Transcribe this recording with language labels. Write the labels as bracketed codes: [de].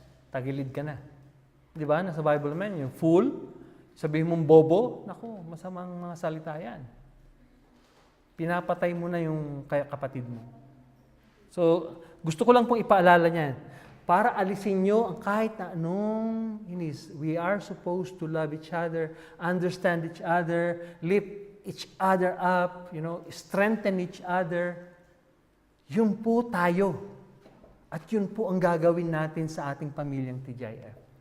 [tl] Tagilid ka na. Di ba? Nasa Bible naman, yung fool, sabihin mong bobo, masamang mga salita yan. Pinapatay mo na yung kapatid mo. So, gusto ko lang pong ipaalala niyan. Para alisin nyo ang kahit na anong inis. [en] We are supposed to love each other, understand each other, lift each other up, strengthen each other. [tl] Yun po tayo. At yun po ang gagawin natin sa ating pamilyang TGIF.